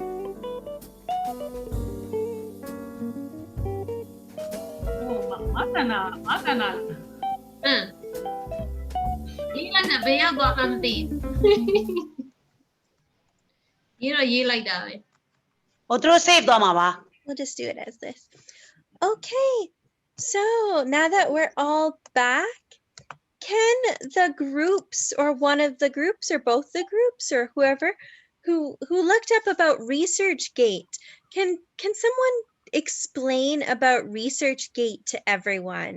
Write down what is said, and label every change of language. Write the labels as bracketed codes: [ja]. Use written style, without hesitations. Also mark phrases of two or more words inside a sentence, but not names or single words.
[my] Makana. ရေးလိုက်တာဘယ်ရောက်သွားမှမသိရေးတော့ရေးလိုက်တာပဲ ဟိုသူတို့ save သွားမှာပါ [en] We'll just do it as this. Okay, so now that we're all back, can the groups or one of the groups or both the groups or whoever who looked up about ResearchGate, can someone explain about ResearchGate to everyone?